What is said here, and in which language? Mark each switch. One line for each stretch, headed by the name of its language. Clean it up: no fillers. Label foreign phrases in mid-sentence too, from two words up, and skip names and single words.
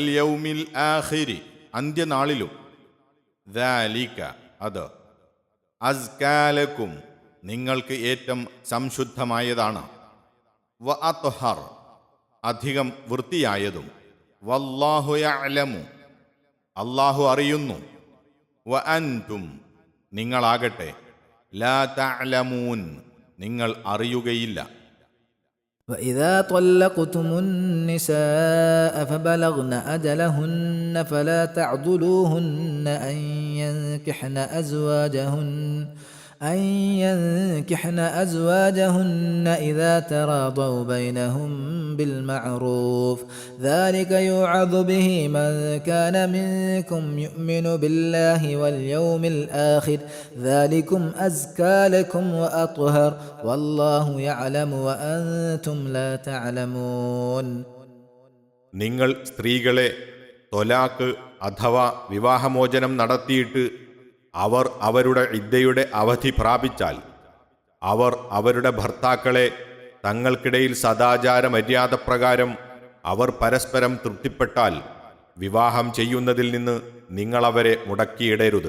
Arabic: اليوم الآخر,
Malayalam: അന്ത്യനാളിലും, ദാലിക, അത്, അസ്കാലക്കും, നിങ്ങൾക്ക് ഏറ്റവും സംശുദ്ധമായതാണ്,
Arabic: وأطهر,
Malayalam: അധികം വൃത്തിയായതും,
Arabic: والله يعلم,
Malayalam: അല്ലാഹു അറിയുന്നു,
Arabic: وأنتم,
Malayalam: നിങ്ങളാകട്ടെ,
Arabic: لا تعلمون,
Malayalam: നിങ്ങൾ അറിയുകയില്ല.
Arabic: وإذا طلقتم النساء فبلغن أجلهن فلا تعضلوهن أن ينكحن أزواجهن إذا تراضوا بينهم بالمعروف ذلك يوعظ به من كان منكم يؤمن بالله واليوم الآخر ذلكم أزكى لكم وأطهر والله يعلم وأنتم لا تعلمون.
Malayalam: നിങ്ങൾ സ്ത്രീകളെ ത്വലാഖ് അഥവാ വിവാഹമോചനം നടത്തിയിട്ട് അവർ അവരുടെ ഇദ്ദയുടെ അവധി പ്രാപിച്ചാൽ, അവർ അവരുടെ ഭർത്താക്കളെ തങ്ങൾക്കിടയിൽ സദാചാര മര്യാദപ്രകാരം അവർ പരസ്പരം തൃപ്തിപ്പെട്ടാൽ, വിവാഹം ചെയ്യുന്നതിൽ നിന്ന് നിങ്ങളവരെ മുടക്കിയിടരുത്.